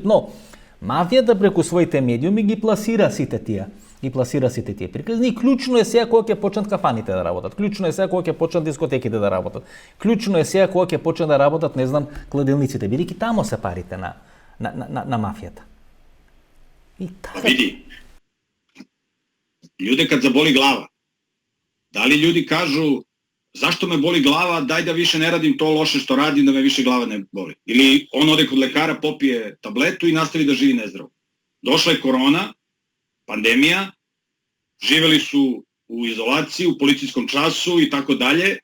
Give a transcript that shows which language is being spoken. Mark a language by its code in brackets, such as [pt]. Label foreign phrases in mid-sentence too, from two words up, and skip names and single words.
[mk] Но мафијата преку своите медиуми ги пласира сите тие приказни. Клучно е сега кога ќе почнат кафаните да работат, клучно е сега кога ќе почнат дискотеките да работат, клучно е сега кога ќе почнат да работат, не знам, кладилниците, бидејќи тамо се парите на мафијата. И Види, [sr] ljude kad zaboli glava, da li ljudi kažu zašto me boli glava, daj da više ne radim to loše što radim da me više glava ne boli. Ili on ode kod lekara, popije tabletu i nastavi da živi nezdravo. Došla je korona, pandemija, živeli su u izolaciji, u policijskom času i tako dalje.